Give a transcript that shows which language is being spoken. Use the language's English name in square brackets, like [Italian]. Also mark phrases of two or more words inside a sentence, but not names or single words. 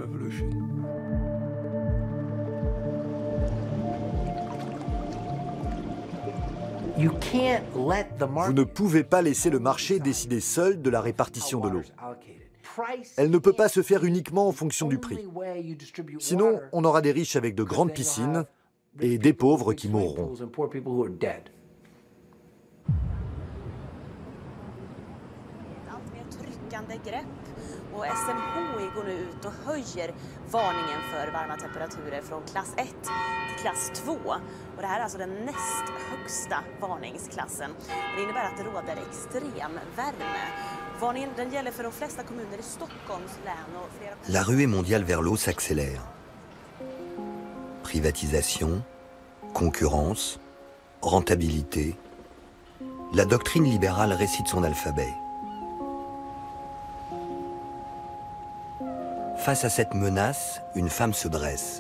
[French] Vous ne pouvez pas laisser le marché décider seul de la répartition de l'eau. Elle ne peut pas se faire uniquement en fonction du prix. Sinon, on aura des riches avec de grandes piscines et des pauvres qui mourront. [Swedish] Och SMHI går nu ut och höjer varningen för varma temperaturer från klass 1 till klass 2. Och det här är alltså den näst högsta varningsklassen. Och det innebär att det råder extrem värme [French] La ruée mondiale vers l'eau s'accélère. Privatisation, concurrence, rentabilité. La doctrine libérale récite son alphabet. Face à cette menace, une femme se dresse.